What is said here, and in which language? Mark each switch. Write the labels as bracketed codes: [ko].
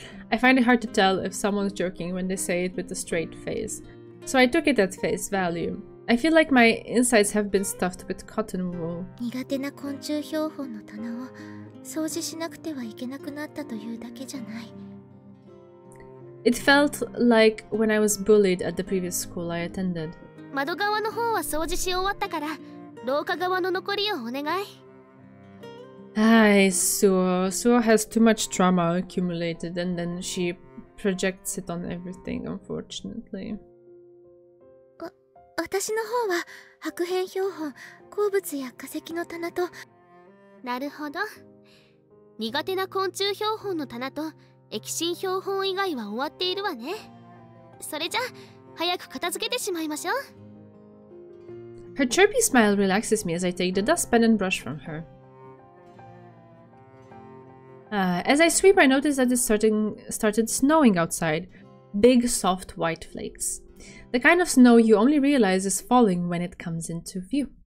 [en] I find it hard to tell if someone's joking when they say it with a straight face, so I took it at face value. I feel like my insides have been stuffed with cotton wool. [ja] 苦手な昆虫標本の棚を掃除しなくてはいけなくなったというだけじゃない。 [en] It felt like when I was bullied at the previous school I attended. [ja] 窓側の方は掃除し終わったから、廊下側の残りをお願い。 [en] Suo has too much trauma accumulated and then she projects it on everything, unfortunately. [ja] 私の方は白片標本、鉱物や化石の棚と。なるほど。苦手な昆虫標本の棚と液芯標本以外は終わっているわね。それじゃ早く片付けてしまいましょう。 [en] Her chirpy smile relaxes me as I take the dustpan and brush from her. As I sweep, I notice that it started snowing outside. Big, soft, white flakes. The kind of snow you only realize is falling when it comes into view.